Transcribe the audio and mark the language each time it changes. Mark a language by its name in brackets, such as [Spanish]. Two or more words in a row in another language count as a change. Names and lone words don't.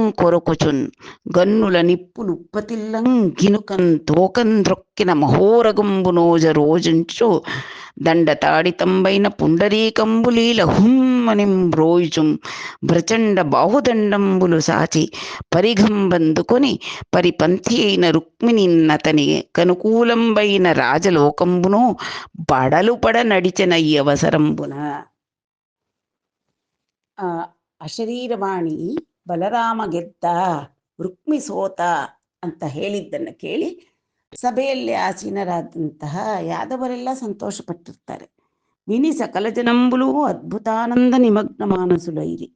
[Telugu] కొరకొచున్ గన్నుల నిప్పులు ఉప్పతిల్లం గినుకం తోకం ద్రొక్కిన మహోరగంబు నోజ రోజుంచు దండ తాడితంబైన పుండరీకంబులీల హుమ్మనిం బ్రోయుచుం ప్రచండ బాహుదండంబులు సాచి పరిఘంబందుకొని పరిపంథి అయిన రుక్మిణిన్నతని కనుకూలంబైన రాజలోకంబును బడలుపడ నడిచెనయ్యి అవసరంబున. [Kannada] ಅಶರೀರವಾಣಿ ಬಲರಾಮ ಗೆದ್ದ ರುಕ್ಮಿ ಸೋತ ಅಂತ ಹೇಳಿದ್ದನ್ನು ಕೇಳಿ ಸಭೆಯಲ್ಲಿ ಆಸೀನರಾದಂತಹ ಯಾದವರೆಲ್ಲ ಸಂತೋಷಪಟ್ಟಿರ್ತಾರೆ. [Telugu] విని సకల జనంబులు అద్భుతానంద నిమగ్న మానసులైరి.